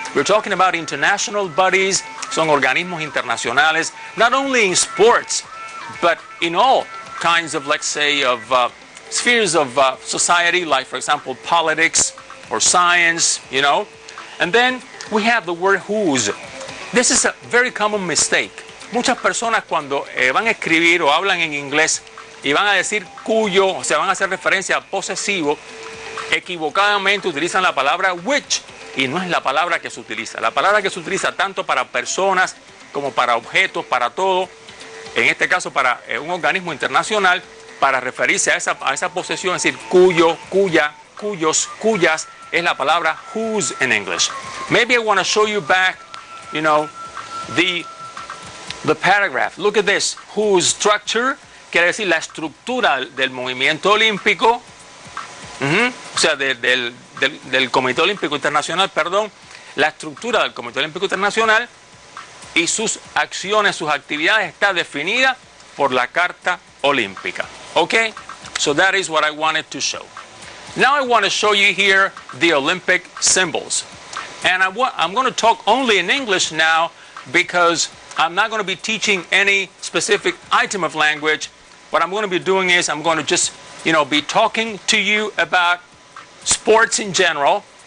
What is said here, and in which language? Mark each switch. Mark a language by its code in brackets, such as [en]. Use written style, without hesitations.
[en] We're talking about international bodies, [es] son organismos internacionales, [en] not only in sports, but in all kinds of, let's say, of spheres of society, like, for example, politics or science, And then we have the word whose. This is a very common mistake. [es] Muchas personas cuando van a escribir o hablan en inglés y van a decir cuyo, o sea, van a hacer referencia a posesivo, equivocadamente utilizan la palabra which, y no es la palabra que se utiliza. La palabra que se utiliza tanto para personas como para objetos, para todo, en este caso para un organismo internacional, para referirse a esa posesión, es decir, cuyo, cuya, cuyos, cuyas, es la palabra whose [en] in English. Maybe I want to show you back, the paragraph. Look at this. Whose structure, [es] quiere decir la estructura del movimiento olímpico, o sea, del Comité Olímpico Internacional, perdón, la estructura del Comité Olímpico Internacional y sus acciones, sus actividades está definida por la Carta Olímpica. Okay? [en] So that is what I wanted to show. Now I want to show you here the Olympic symbols. And I'm going to talk only in English now because I'm not going to be teaching any specific item of language. What I'm going to be doing is I'm going to just, be talking to you about sports in general.